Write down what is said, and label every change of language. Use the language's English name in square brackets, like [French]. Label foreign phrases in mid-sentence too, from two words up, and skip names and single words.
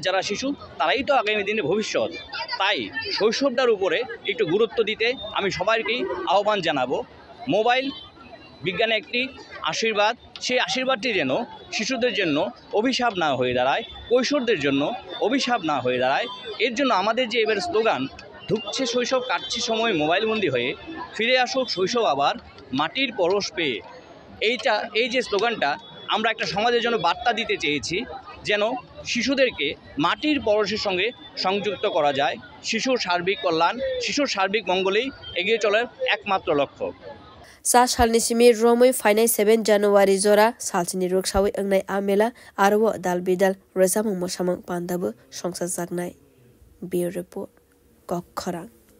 [Bangla] যারা শিশু তারাই তো আগামী দিনে ভবিষ্যৎ তাই শৈশবটার উপরে একটু গুরুত্ব দিতে আমি সবাইকেই আহ্বান জানাবো মোবাইল বিজ্ঞানে একটি আশীর্বাদ সেই আশীর্বাদটি যেন শিশুদের জন্য অভিশাপ না হয়ে দাঁড়ায় কৈশোরদের জন্য অভিশাপ না হয়ে দাঁড়ায় এর জন্য আমাদের যে এবার স্লোগান ধুঁকছে শৈশব কাটছে সময় মোবাইলবন্দি হয়ে ফিরে আসুক শৈশব আবার মাটির পরশ পেয়ে এই যে স্লোগানটা আমরা একটা সমাজের জন্য বার্তা দিতে চেয়েছি যেন শিশুদেরকে মাটির পরশের সঙ্গে সংযুক্ত করা যায় শিশুর সার্বিক কল্যাণ শিশুর সার্বিক মঙ্গলেই এগিয়ে চলার একমাত্র লক্ষ্য [Kok Borok] Sa shalni simi romoi fainai 7 January zora salchini roksawi angnai amela arwo dal bidal rezamung mosamang pandabu songsa jagnai. [English] Bureau report Kokkhorang